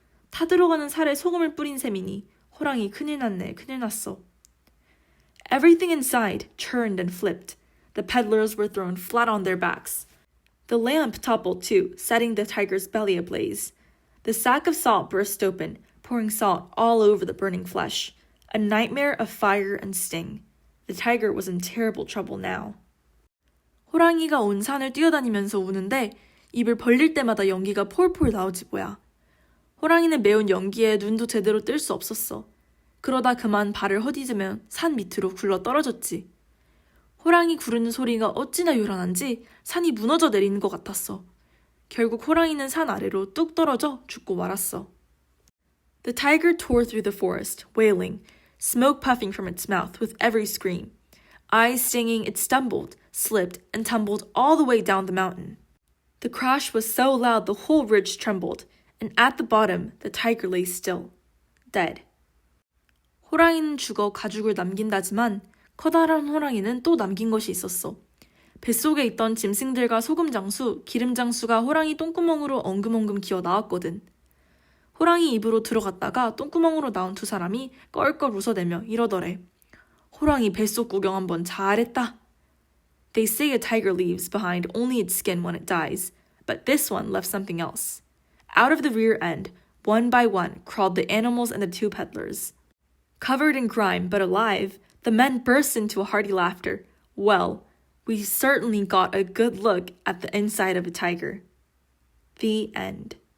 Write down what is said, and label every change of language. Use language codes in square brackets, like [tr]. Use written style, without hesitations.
[ko] 타들어가는 살에 소금을 뿌린 셈이니 호랑이 큰일 났네, 큰일 났어. [en] Everything inside churned and flipped. The peddlers were thrown flat on their backs. The lamp toppled too, setting the tiger's belly ablaze. The sack of salt burst open, pouring salt all over the burning flesh. A nightmare of fire and sting. The tiger was in terrible trouble now. [ko] 호랑이가 온 산을 뛰어다니면서 우는데 입을 벌릴 때마다 연기가 폴폴 나오지 뭐야. 호랑이는 매운 연기에 눈도 제대로 뜰 수 없었어. 그러다 그만 발을 허디지며 산 밑으로 굴러 떨어졌지. 호랑이 구르는 소리가 어찌나 요란한지 산이 무너져 내리는 것 같았어. 결국 호랑이는 산 아래로 뚝 떨어져 죽고 말았어. [en] The tiger tore through the forest, wailing, smoke puffing from its mouth with every scream. Eyes stinging, it stumbled, slipped, and tumbled all the way down the mountain. The crash was so loud the whole ridge trembled, and at the bottom the tiger lay still, dead. [ko] 호랑이는 죽어 가죽을 남긴다지만 커다란 호랑이는 또 남긴 것이 있었어. 뱃속에 있던 짐승들과 소금장수, 기름장수가 호랑이 똥구멍으로 엉금엉금 기어 나왔거든. 호랑이 입으로 들어갔다가 똥구멍으로 나온 두 사람이 껄껄 웃어대며 이러더래. 호랑이 뱃속 구경 한번 잘했다. [en] They say a tiger leaves behind only its skin when it dies, but this one left something else. Out of the rear end, one by one, crawled the animals and the two peddlers. Covered in grime but alive, The men burst into a hearty laughter. Well, we certainly got a good look at the inside of a tiger. The end.